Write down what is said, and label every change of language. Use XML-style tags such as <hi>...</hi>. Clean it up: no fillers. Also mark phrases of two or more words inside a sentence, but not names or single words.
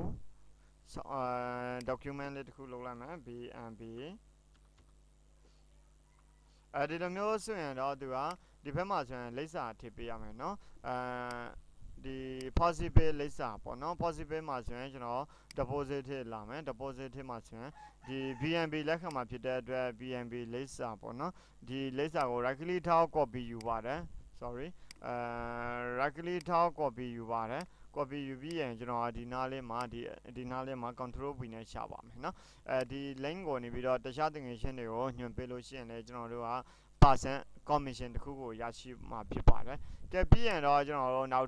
<my>document လေးတစ်ခုလုပ်လိုက်မယ် BNB ဒီလိုမျိုးဆိုရင်တော့သူကဒီဘက်မှာဆိုရင်လိပ်စာထည့်ပေးရမယ်เนาะဒီ FaucetPay လိပ်စာပေါ့เนาะ FaucetPay မှာဆိုရင်ကျွန်တော် deposit ထည့်လာမယ် deposit ထည့်မှာဆိုရင်ဒီ BNB လက်ခံမှာဖြစ်တဲ့အတွက် BNB လိပ် စာပေါ့เนาะဒီလိပ်စာကို</my> <en>right click</en> <my>ထောက် copy ယူပါတယ်</my> <en>sorry right click</en> <my>ထောက် copy ယူပါတယ် copy ယူပြီးရင်ကျွန်တော်ဒီနားလေးမှာဒီနားလေးမှာ</my> <en>control V</en> <my>နဲ့ရှာပါမယ်เนาะဒီ link ကို နေပြီးတော့တခြားတငယ်ချင်းတွေကိုညွှန်ပေးလို့ရှိရင်လည်းကျွန်တော်တို့က% commission တခုကိုရရှိမှာဖြစ်ပါတယ်။ကဲပြီးရင်တော့ကျွန်တော်တို့နောက်</my>